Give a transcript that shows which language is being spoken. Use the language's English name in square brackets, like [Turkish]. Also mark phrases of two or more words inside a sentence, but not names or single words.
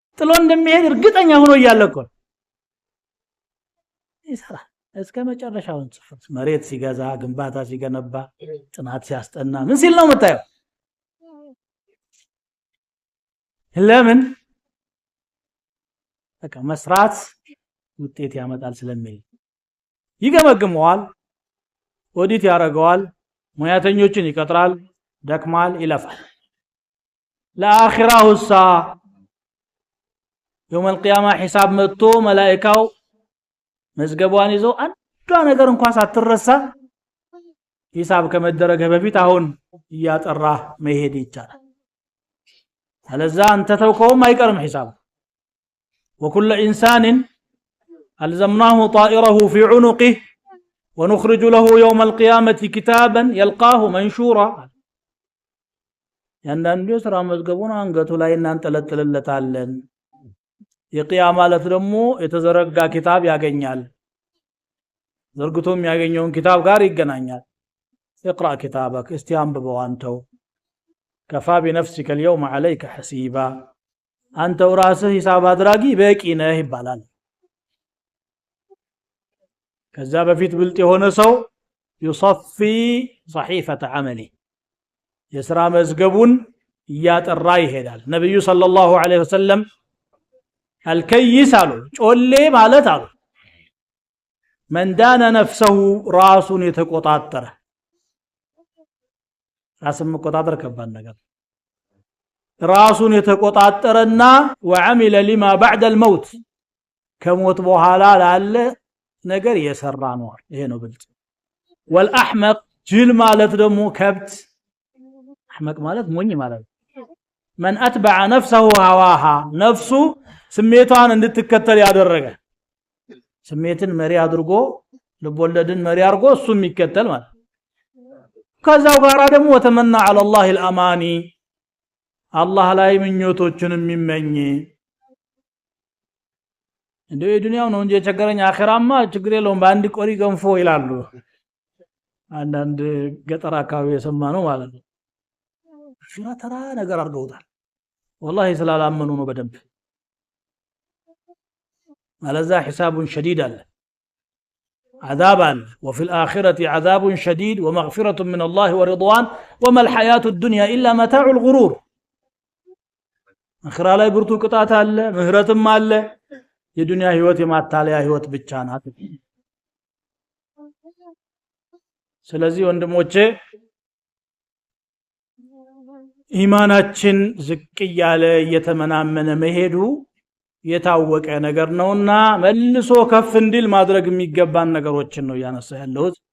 [Amharic] ጥሎ እንደሚሄድ እርግጠኛ ሆኖ እያለቆ ይሰራ እስከ መጨረሻው ጽፈት መሬት ሲገዛ ግንባታ ሲገነባ ጥናት ሲያስጠና ምን ሲል ነው መታየው ለምን በቃ መስራት ውጤት ያመጣል ስለሚል ይገመግመዋል ኦዲት ያረጋዋል ሙያተኞችን ይቀጥራል ደክማል ይለፋል ለአኺራው ሳ [Arabic] يوم القيامه حساب [Amharic] መጥቶ መላእክታው መዝገቧን ይዘው አንዷ ነገር እንኳን ሳትረሳ ሂሳብ ከመደረገ በፊት አሁን ያጠራ መሄድ ይቻላል አለዛ አንተ ተውከውም አይቀርም ሂሳብ [Arabic] وكل انسان الزمناه طائره في عنقه ونخرج له يوم القيامه كتابا يلقاه منشورا [Amharic] ያንዳንዱ ስራ መዝገቡን አንገቱ ላይ እናንጠለጥልለታለን የቂያማ ማለት ደግሞ የተዘረጋ ኪታብ ያገኛል ዘርግቶም ያገኘውን ኪታብ ጋር ይገናኛል [Arabic] اقرا كتابك استيانبوا [Amharic] አንተው [Arabic] كفى بنفسك اليوم عليك حسيبا [Amharic] አንተው ራስህ ሂሳብ አድራጊ በቂ ነህ ይባላል ከዛ በፊት ብልጥ የሆነ ሰው [Arabic] يصفي صحيفه عمله [Amharic] የሥራ መዝገቡን ያጠራ ይሄዳል ነብዩ [Arabic] صلى الله عليه وسلم [Amharic] الكيس አሉ ጮሌ ማለት አሉ [Arabic] من دان نفسه [Amharic] ራሱን የተቆጣጠረ ራስን መቆጣጠር ከባድ ነገር ራሱን የተቆጣጠረና [Arabic] وعمل لما بعد الموت [Amharic] ከሞት በኋላ ላለ ነገር የሰራ ነው ይሄ ነው ብልጥ والأحمق ጅል ማለት ደግሞ ከብት احمق ማለት ሞኝ ማለት [Arabic] من اتبع نفسه هواها [Amharic] ነፍሱ ስሜቷን እንድትከተል ያደረገ ስሜትን መሪ አድርጎ ልቦለድን መሪ አድርጎ እሱም ይከተል ማለት ከዛው ጋራ ደግሞ [Arabic] وتمنى على الله الاماني [Amharic] አላህ ላይ ምኞቶችን የሚመኝ እንደ ዱንያው ነው እንጂ የቸገረኝ አኺራማ ችግር የለውም በአንድ ቆሪ ገንፎ ይላሉ አንዳንድ ገጠር አካባቢ የሰማነው ማለት ነው ሽራ ተራ ነገር አድርገውታል والله ስላላመኑ ነው በደንብ [Arabic] አለዛ حساب شديد አለ عذاب አለ وفي الآخرة عذاب شديد ومغفرة من الله ورضوان وما الحياة الدنيا إلا متاع الغرور [Amharic] አኺራ ላይ ብርቱ ቅጣት አለ ምህረትም አለ የዱንያ ህይወት የማታለያ ህይወት ብቻ ናት ስለዚህ ወንድሞቼ ኢማናችን ዝቅ ያለ እየተመናመነ መሄዱ የታወቀ ነገር ነውና መልሶ ከፍ እንዲል ማድረግ የሚገባን ነገሮችን ነው ያነሳ ያለው